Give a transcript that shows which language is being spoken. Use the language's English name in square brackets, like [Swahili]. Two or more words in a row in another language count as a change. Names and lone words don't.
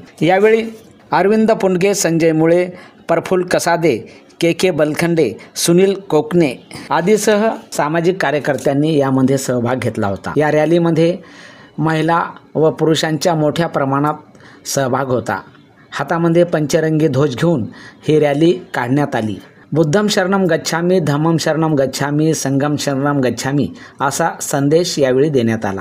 [Marathi] यावेळी अरविंद पुंडगे, संजय मुळे, प्रफुल्ल कसादे, के बलखंडे, सुनील कोकणे आदीसह सामाजिक कार्यकर्त्यांनी यामध्ये सहभाग घेतला होता। या रॅलीमध्ये महिला व पुरुषांच्या मोठ्या प्रमाणात सहभाग होता। हातामध्ये पंचरंगी ध्वज घेऊन ही रॅली काढण्यात आली। [Pali] बुद्धम शरणम गच्छामी, धम्मम शरणम गच्छामी, संघम शरणम गच्छामी [Marathi] असा संदेश यावेळी देण्यात आला।